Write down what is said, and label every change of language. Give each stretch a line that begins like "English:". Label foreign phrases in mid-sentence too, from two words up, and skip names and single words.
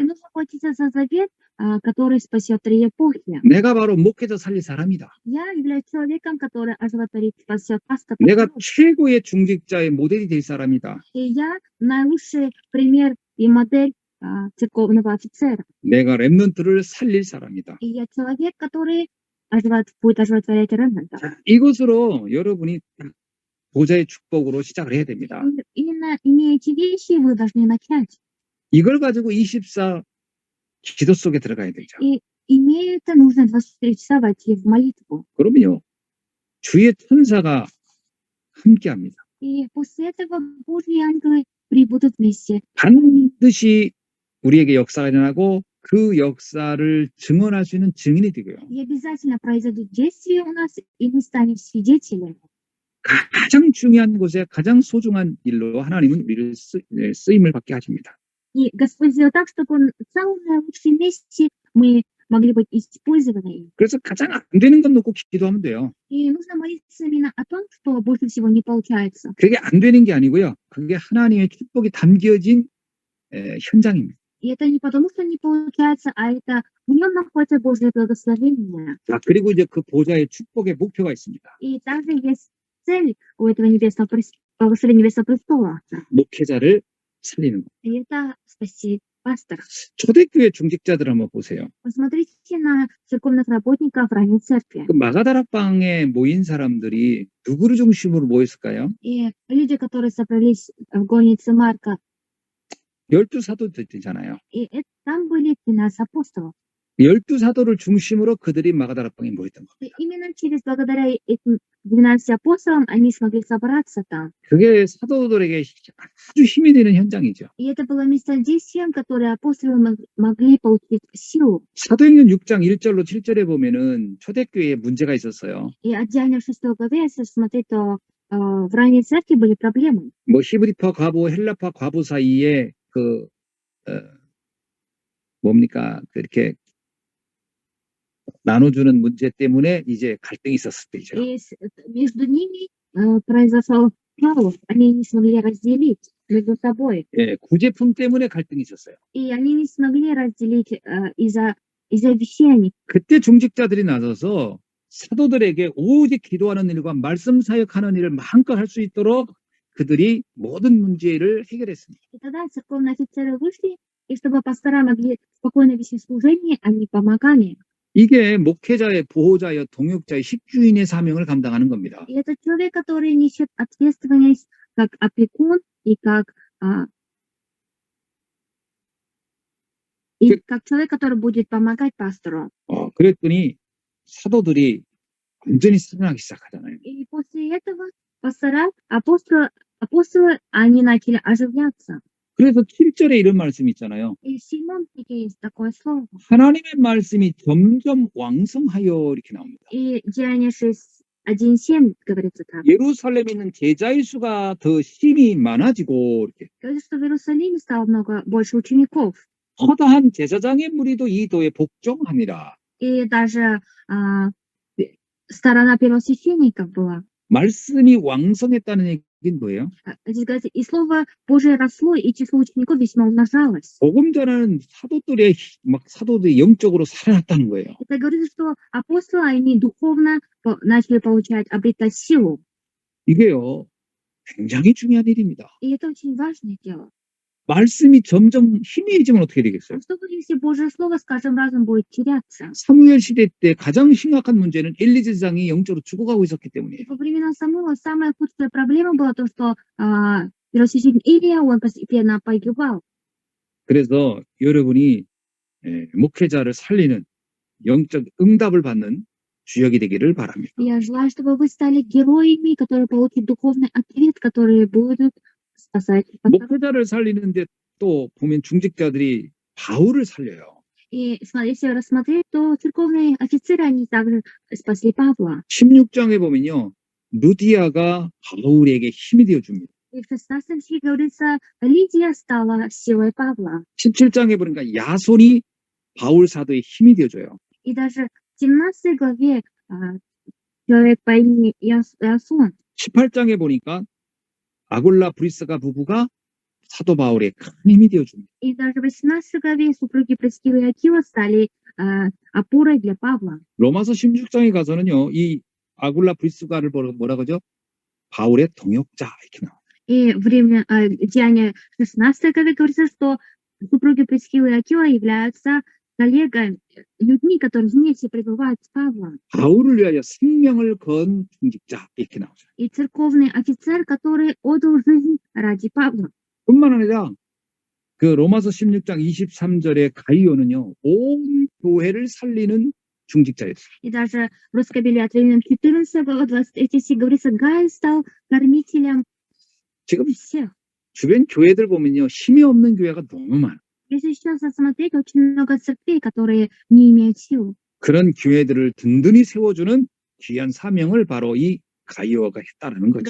Russian: И нужно хватиться за завет, который спасет 3 эпохи.
Korean: 내가 바로 목회자 살릴 사람이다.
Russian: Я являюсь человеком, который оживотворит, спасет пастор.
Korean: 내가 최고의 중직자의 모델이 될 사람이다.
Russian: И я наилучший пример и модель церковного офицера.
Korean: 내가 렘넌트를 살릴 사람이다.
Russian: И я человек, который будет оживотворять ремнанта.
Korean: 이것으로 여러분이 보좌의 축복으로 시작을 해야 됩니다.
Russian: Именно имея эти вещи, вы должны начать.
Korean: 이걸 가지고 24 기도 속에 들어가야 되죠.
Russian: И имея это, нужно 24 часа войти в молитву.
Korean: 그러면요, 주의 천사가 함께합니다.
Russian: И после этого Божьи ангелы прибудут вместе.
Korean: 반드시 우리에게 역사가 일어나고 그 역사를 증언할 수 있는 증인이 되고요.
Russian: И обязательно произойдут действия у нас, и мы станем свидетелями.
Korean: 가장 중요한 곳에 가장 소중한 일로 하나님은 우리를 쓰임을 받게 하십니다.
Russian: И Господь сделал так, чтобы Он в самом наилучшем месте мы могли быть использованы им.
Korean: 그래서 가장 안 되는 건 놓고 기도하면 돼요.
Russian: И нужно молиться именно о том, что больше всего не получается.
Korean: 그게 안 되는 게 아니고요. 그게 하나님의 축복이 담겨진 현장입니다.
Russian: И это не потому, что не получается, а это в нем находится Божье благословение.
Korean: 자, 그리고 이제 그 보좌의 축복의 목표가 있습니다.
Russian: И также есть цель у этого благословения Небесного престола.
Korean: 목회자를 살리는 거.
Russian: И это спасти пастора.
Korean: 초대교회 중직자들 한번 보세요.
Russian: Посмотрите на церковных работников ранней церкви.
Korean: 그 마가다락방에 모인 사람들이 누구를 중심으로 모였을까요?
Russian: И люди, которые собрались в горнице Марка,
Korean: 12사도들 있잖아요.
Russian: и там были 12 апостолов.
Korean: 12사도를 중심으로 그들이 마가다락방에 모였던 거.
Russian: И именно благодаря этим 12 апостолам они смогли собраться там.
Korean: 그게 사도들에게 아주 힘이 되는 현장이죠.
Russian: И это было место действием, которое апостолы могли получить силу.
Korean: 사도행전 6장 1절로 7절에 보면은 초대교회에 문제가 있었어요.
Russian: И от Деяния 6 главе, если смотреть, то в ранней церкви были проблемы.
Korean: 뭐 히브리파 과부, 헬라파 과부 사이에 뭡니까? 그렇게 나눠주는 문제 때문에 이제 갈등이 있었을 때죠.
Russian: И между ними произошел хаос. Они не смогли разделить между собой.
Korean: 예, 구제품 때문에 갈등이 있었어요.
Russian: И они не смогли разделить из-за вещей.
Korean: 그때 중직자들이 나서서 사도들에게 오직 기도하는 일과 말씀 사역하는 일을 마음껏 할 수 있도록 그들이 모든 문제를 해결했습니다.
Russian: И тогда церковные офицеры вышли, и чтобы пастора могли спокойно вести служение, они помогали.
Korean: 이게 목회자의 보호자여 동역자의 식주인의 사명을 감당하는 겁니다.
Russian: И это человек, который несет ответственность как опекун и как человек, который будет помогать пастору.
Korean: 그랬더니 사도들이 완전히 살아나기 시작하잖아요.
Russian: И после этого пастора, апостолы, они начали оживляться.
Korean: 그래서 7절에 이런 말씀이 있잖아요.
Russian: И в 7 стихе есть такое слово.
Korean: 하나님의 말씀이 점점 왕성하여 이렇게 나옵니다.
Russian: И Деяния 6:1-7 говорится так.
Korean: 예루살렘에 있는 제자의 수가 더 심히 많아지고 이렇게
Russian: Говорится, что в Иерусалиме стало больше учеников.
Korean: 허다한 제사장의 무리도 이 도에 복종하니라.
Russian: И даже сторона первосвященников была.
Korean: 말씀이 왕성했다는 얘기는 뭐예요?
Russian: Здесь говорится, и слово Божие росло, и число учеников весьма умножалось.
Korean: 복음 전하는 사도들이 영적으로 살아났다는 거예요.
Russian: Это говорит, что апостолы, они духовно начали обретать силу.
Korean: 이게요, 굉장히 중요한 일입니다.
Russian: И это очень важное дело.
Korean: 말씀이 점점 희미해지면 어떻게 되겠어요?
Russian: Что будет, если Божье Слово с каждым разом будет теряться?
Korean: 사무엘 시대 때 가장 심각한 문제는 엘리 제사장이 영적으로 죽어가고 있었기 때문이에요.
Russian: Во времена Самуила самая худшая проблема была то, что первосвященник Илия, он постепенно погибал.
Korean: 그래서 여러분이 목회자를 살리는 영적 응답을 받는 주역이 되기를 바랍니다.
Russian: Я желаю, чтобы вы стали героями, которые получат духовный ответ, которые будут спасать.
Korean: 목회자를 살리는데 또 보면 중직자들이 바울을 살려요.
Russian: И если рассмотреть, то церковные офицеры, они также спасли Павла.
Korean: 16장에 보면요, 루디아가 바울에게 힘이 되어줍니다.
Russian: И в 16 стихе говорится, Лидия стала силой Павла.
Korean: 17장에 보니까 야손이 바울 사도의 힘이 되어줘요.
Russian: И даже в 17 главе человек по имени Ясон.
Korean: 18장에 보니까 아골라 브리스가 부부가 사도 바울의 큰 힘이 되어줍니다.
Russian: И даже в 18 главе супруги Прискилы и Акила стали опорой для Павла.
Korean: 로마서 16장에 가서는요, 이 아굴라 브리스가를 뭐라 그러죠? 바울의 동역자 이렇게 나와요.
Russian: И время Деяния 16 главе говорится, что супруги Прискилы и Акила являются коллегами, людьми, которые вместе пребывают с Павлом.
Korean: 바울을 위하여 생명을 건 중직자 이렇게 나오죠.
Russian: И церковный офицер, который отдал жизнь ради Павла.
Korean: 뿐만 아니라 그 로마서 16장 23절의 가이오는요, 온 교회를 살리는 중직자였어요.
Russian: И даже в Русской Библии от Римлян 14 глава 23 стих говорится, Гай стал кормителем
Korean: 지금
Russian: всех.
Korean: 주변 교회들 보면요, 힘이 없는 교회가 너무 많아요.
Russian: Если сейчас посмотреть, очень много церквей, которые не имеют сил.
Korean: 그런 교회들을 든든히 세워주는 귀한 사명을 바로 이 가이오가 했다라는 거죠.